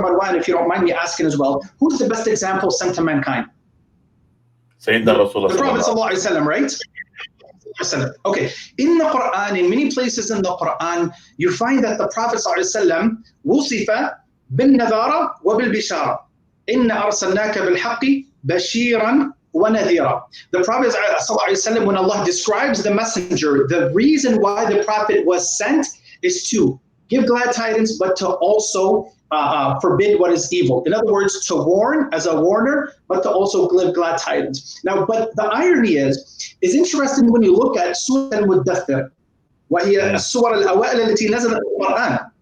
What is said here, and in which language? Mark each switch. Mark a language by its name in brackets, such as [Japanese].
[English] Marwan, if you don't mind me asking as well, who's the best example sent to mankind? Sayyidina Rasulullah. The Prophet sallallahu alaihi wasallam, right? Okay. In the Quran, in many places in the Quran, you find that the Prophet sallallahu alaihi wasallam [Arabic] وصف بالنذارة وبالبشارة. إن أرسلناك بالحق بشيرا وَنَذِيرًا. [English] The Prophet ﷺ, when Allah describes the messenger, the reason why the Prophet was sent is to give glad tidings, but to also forbid what is evil. In other words, to warn as a warner, but to also give glad tidings. Now, but the irony is interesting when you look at Surah Al-Muddathir, [Arabic] وهي السور الأوائل التي نزلت في القرآن.